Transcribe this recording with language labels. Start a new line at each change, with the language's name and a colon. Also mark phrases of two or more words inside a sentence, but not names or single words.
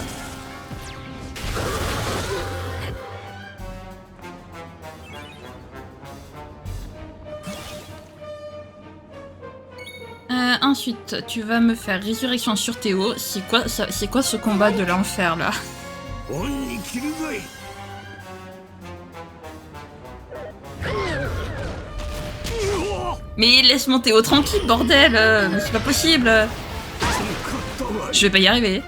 French: Ensuite, tu vas me faire résurrection sur Théo. C'est quoi ce combat de l'enfer, là?
Japanese: 恩に切るぞい
French: Mais laisse mon Théo tranquille, bordel! Mais c'est pas possible! Je vais pas y arriver.